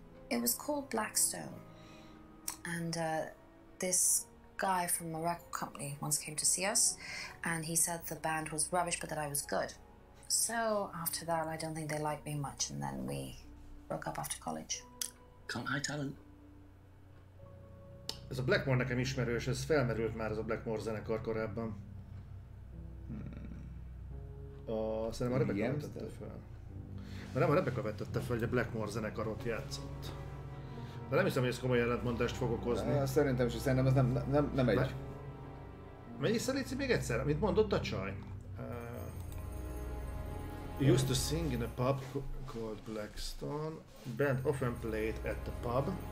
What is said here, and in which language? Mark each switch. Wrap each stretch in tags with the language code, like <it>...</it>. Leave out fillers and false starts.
<en>It was called Blackstone. And this guy from a record company once came to see us, and he said the band was rubbish, but that I was good. So after that, I don't think they liked me much, and then we broke up after college. Can't hide talent.</en> <hu>Ez a Blackmore nekem ismerős, ez felmerült már ez a Blackmore zenekar korábban. Szerintem a Rebecca vetette fel. De nem a Rebecca vetette fel, hogy a Blackmore zenekarot játszott. De nem hiszem, hogy ez komoly ellentmondást fog okozni. Szerintem is, szerintem ez nem egy... Menj vissza, Léci, még egyszer, mit mondott a csaj?</hu> <en>Used to sing in a pub called Blackstone. Band often played at the pub.</en>